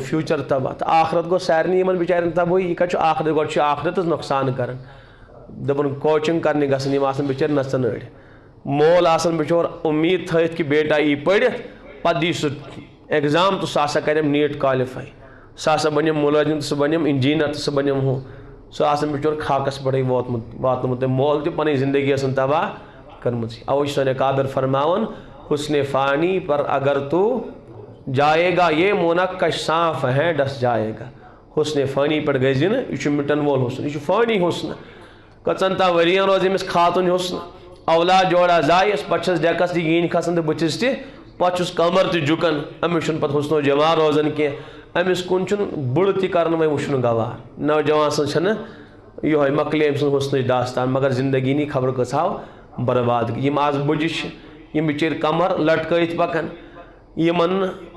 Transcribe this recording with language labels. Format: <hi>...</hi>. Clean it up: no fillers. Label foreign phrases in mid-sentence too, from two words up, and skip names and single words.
<ks>فیوٗچر تباہ تہٕ آخرت گوٚو سارنٕے یِمن بِچارٮ۪ن تباہی یہِ کتہِ چھُ آخرت گۄڈٕ چھُ آخرتس نۄقصان کران دپان کوچنگ کرنہِ گژھن یِم آسان بِچٲرۍ نژن أڑۍ مول آسان بِچور اُمید تھٲیِتھ کہِ بیٹا یی پٔرِتھ پتہٕ دی سُہ ایگزام تہٕ سُہ ہسا کریم نیٖٹ کالِفاے سُہ ہسا بنیم مُلٲزِم تہٕ سُہ بنیم انجیٖنر تہٕ سُہ بنیم ہُہ سُہ آسان بِچور خاکس پٮ۪ٹھٕے واتنومُت تٔمۍ مول تہِ پنٕنۍ زندگی ٲسن تباہ کٔرمٕژ اوے چھُ سٲنۍ کابر فرماوان حسنِ فانی پر اگر تو جائے گا یہ منقش صاف ہے ڈس جائے گا حسنِ فانی پٮ۪ٹھ گٔژھۍ نہٕ یہِ چھُ مِٹن وول حسن یہِ چھُ فٲنی حسن کٔژن تام ؤرین روزِ أمِس خاتون حسن اولاد جوڑا زایس پتہٕ چھس ڈیکس تہِ گیٖنۍ کھسان تہٕ بٕتھِس تہِ پتہٕ چھُس کمر تہِ جُکان أمِس چھُنہٕ پتہٕ حسنو جمال روزان کینٛہہ أمِس کُن چھُنہٕ بُڑٕ تہِ کران وۄنۍ وٕچھُن گوار نوجوان سٕنٛز چھنہٕ یِہوٚے مۄکلے أمۍ سٕنٛز حسنٕچ داستان مگر زندگی نی خبر کۭژاہ برباد یِم آز بٕجہِ چھِ یِم بِچٲرۍ کمر لٹکٲیِتھ پکان یِمن نہٕ</ks>